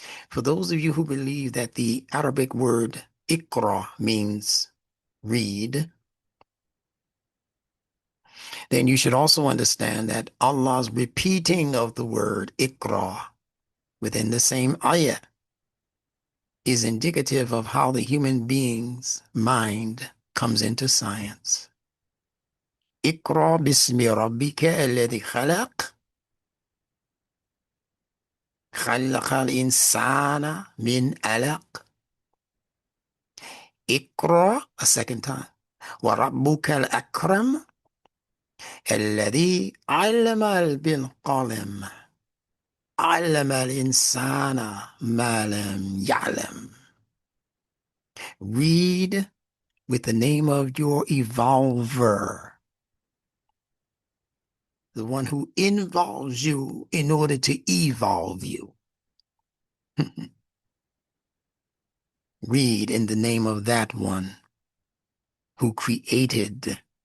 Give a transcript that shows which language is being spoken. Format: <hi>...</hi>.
<en>For those of you who believe that the Arabic word ikra means read, then you should also understand that Allah's repeating of the word ikra within the same ayah is indicative of how the human being's mind comes into science.</en> <ar>اقرأ باسم ربك الذي خلق خلق الإنسان من علق.</ar> <en>اقرأ a second time.</en> <ar>وربك الأكرم الذي علم بالقلم علم الإنسان ما لم يعلم.</ar> <en>Read with the name of your evolver, the one who involves you in order to evolve you. Read in the name of that one who created.</en>